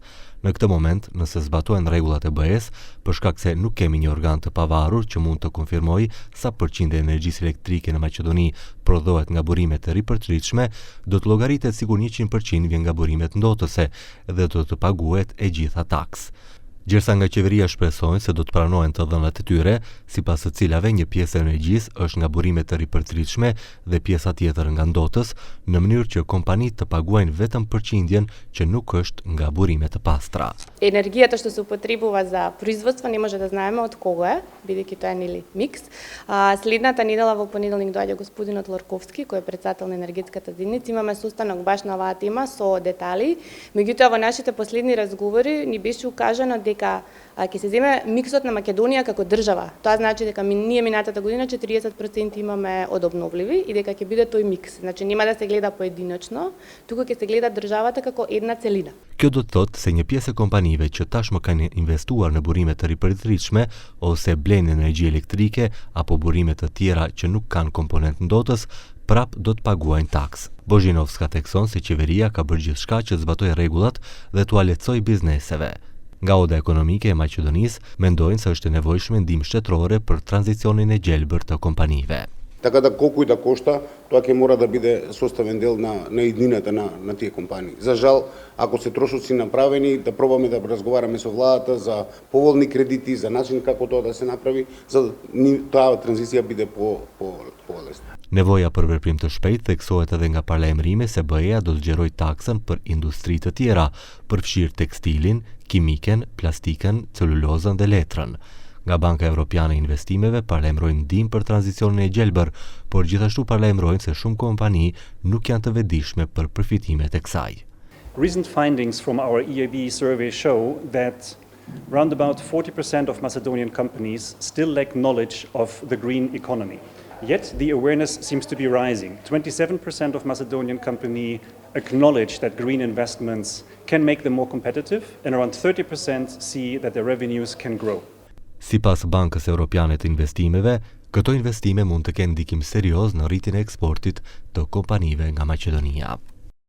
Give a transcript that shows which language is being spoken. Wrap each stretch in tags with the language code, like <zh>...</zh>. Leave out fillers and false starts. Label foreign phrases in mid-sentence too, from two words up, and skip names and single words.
<sq>Në këtë moment, nëse zbatohen rregullat e BE-s, për shkak se nuk kemi një organ të pavarur që mund të konfirmojë sa përqind e energjisë elektrike në Maqedoni prodhohet nga burimet të ripërtritshme, do të llogaritet sikur 100% vjen nga burimet ndotëse dhe do të paguhet e gjitha taks. Gjithsa nga qeveria shpresojnë se do të pranohen të dhënat e tyre, sipas së cilave një pjesë e energjisë është nga burimet të ripërtritshme dhe pjesa tjetër nga ndotës, në mënyrë që kompanitë të paguajnë vetëm përqindjen që nuk është nga burime të pastra.</sq> <mk>Енергията што се употребува за производство не може да знаеме од кого е, бидејќи тоа е нели микс. Следната недела во понеделник доаѓа господинот Ларковски, кој е председател на енергетската заедница. Имаме состанок баш на оваа тема со детали. Меѓутоа во нашите последни разговори ни беше укажано дека ќе се земе миксот на Македонија како држава. Тоа значи дека ние минатата година 40% имаме од обновливи и дека ќе биде тој микс. Значи нема да се гледа поединечно, туку ќе се гледа државата како една целина.</mk> <sq>Kjo do të thotë se një pjesë e kompanive që tashmë kanë investuar në burime të ripërtritshme ose blen energji elektrike apo burime të tjera që nuk kanë komponent ndotës, prap do të paguajnë taks. Bozhinovska thekson se qeveria ka bërë gjithçka që zbatojë rregullat dhe t'u lehtësojë bizneseve. Nga oda ekonomike e Maqedonisë mendojnë se është e nevojshme ndihmë shtetërore për tranzicionin e gjelbër të kompanive.</sq> <mk>Така да колку и да кошта, тоа ќе мора да биде составен дел на иднината на тие компании. За жал, ако се трошоци направени, да пробаме да разговараме со владата за поволни кредити, за начин како тоа да се направи, за да таа транзиција биде полесна.</mk> <sq>Nevoja për veprim të shpejtë theksohet edhe nga paralajmërimi se BE-ja do të zgjerojë taksën për industri të tjera, përfshirë tekstilin, kimiken, plastikën, celulozën dhe letrën. Nga Banka Evropiane e Investimeve paralajmërojnë ndihmë për tranzicionin e gjelbër, por gjithashtu paralajmërojnë se shumë kompani nuk janë të vetëdijshme për përfitimet e kësaj.</sq> <en>Recent findings from our EIB survey show that round about 40% of Macedonian companies still lack knowledge of the green economy. Yet the awareness seems to be rising. 27% of Macedonian companies acknowledge that green investments can make them more competitive, and around 30% see that their revenues can grow.</en> <sq>Sipas Bankës Evropiane të Investimeve, këto investime mund të kenë ndikim serioz në rritjen e eksportit të kompanive nga Maqedonia.</sq>